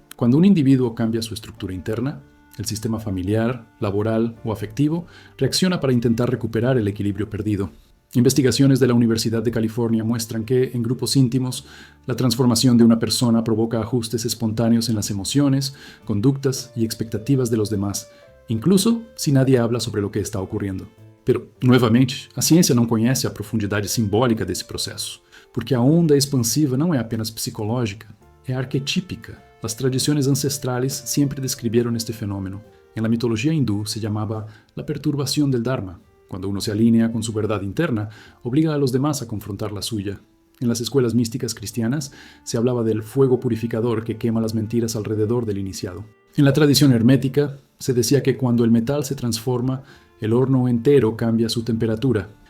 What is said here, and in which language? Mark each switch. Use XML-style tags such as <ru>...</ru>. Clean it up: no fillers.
<es>Cuando un individuo cambia su estructura interna, el sistema familiar, laboral o afectivo reacciona para intentar recuperar el equilibrio perdido. Investigaciones de la Universidad de California muestran que, en grupos íntimos, la transformación de una persona provoca ajustes espontáneos en las emociones, conductas y expectativas de los demás, incluso si nadie habla sobre lo que está ocurriendo. Pero, nuevamente,</es> <pt>a ciência não conhece a profundidade simbólica desse processo, porque a onda expansiva não é apenas psicológica, é arquetípica. As tradições ancestrales sempre descreveram este fenômeno.</pt> <es>En la mitología hindú se llamaba la perturbación del Dharma. Cuando uno se alinea con su verdad interna, obliga a los demás a confrontar la suya. En las escuelas místicas cristianas se hablaba del fuego purificador que quema las mentiras alrededor del iniciado. En la tradición hermética se decía que cuando el metal se transforma, el horno entero cambia su temperatura.</es>